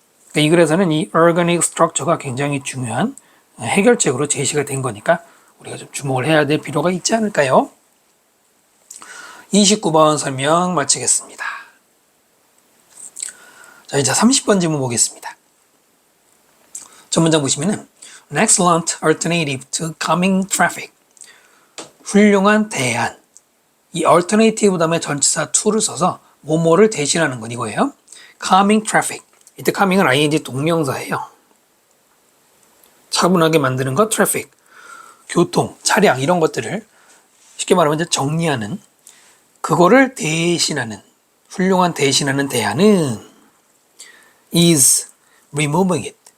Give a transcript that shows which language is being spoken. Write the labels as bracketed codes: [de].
[ko] 그러니까 이 글에서는 이 organic structure가 굉장히 중요한 해결책으로 제시가 된 거니까 우리가 좀 주목을 해야 될 필요가 있지 않을까요? 29번 설명 마치겠습니다. 자, 이제 30번 질문 보겠습니다. 첫 문장 보시면은 [en] An excellent alternative to calming traffic. [ko] 훌륭한 대안. 이 alternative 다음에 전치사 to를 써서 뭐뭐를 대신하는 건 이거예요. calming traffic. 이때 calming은 ing 동명사예요. 차분하게 만드는 것, traffic. 교통, 차량 이런 것들을 쉽게 말하면 이제 정리하는 그거를 대신하는 훌륭한 대신하는 대안은 [en] is removing it.